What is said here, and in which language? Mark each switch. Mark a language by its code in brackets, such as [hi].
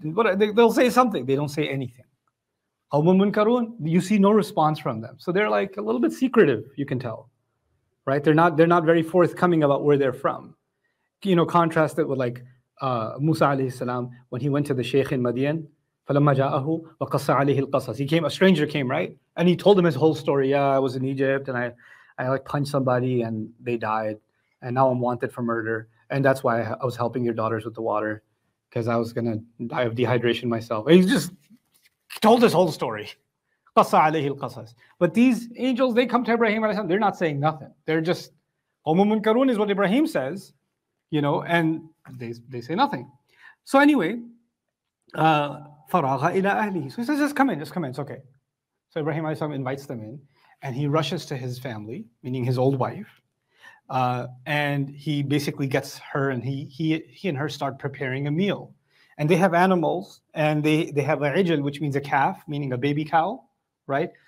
[en] But they'll say something. They don't say anything. You see no response from them. So they're like a little bit secretive, you can tell, right? They're not very forthcoming about where they're from. Contrast it with like Musa alayhi salam when he went to the Sheikh in Madian. [ar] فَلَمَّا جَاءَهُ وَقَصَّ عَلَيْهِ الْقَصَص. [en] A stranger came, right? And he told him his whole story. Yeah, I was in Egypt and I like punched somebody and they died. And now I'm wanted for murder. And that's why I was helping your daughters with the water, because I was going to die of dehydration myself. And he just told his whole story. [ar] قَصَّ عَلَيْهِ الْقَصَص. [en] But these angels, they come to Ibrahim, they're not saying nothing. They're just, [ar] قَوْمٌ مُنْكَرُونَ [en] is what Ibrahim says, and they say nothing. So anyway, [ar] فَرَاغَ إِلَىٰ أَهْلِهِ. [en] So he says, just come in, it's okay. So Ibrahim invites them in, and he rushes to his family, meaning his old wife, and he basically gets her, and he and her start preparing a meal. And they have animals, and they have a ijl, which means a calf, meaning a baby cow, right?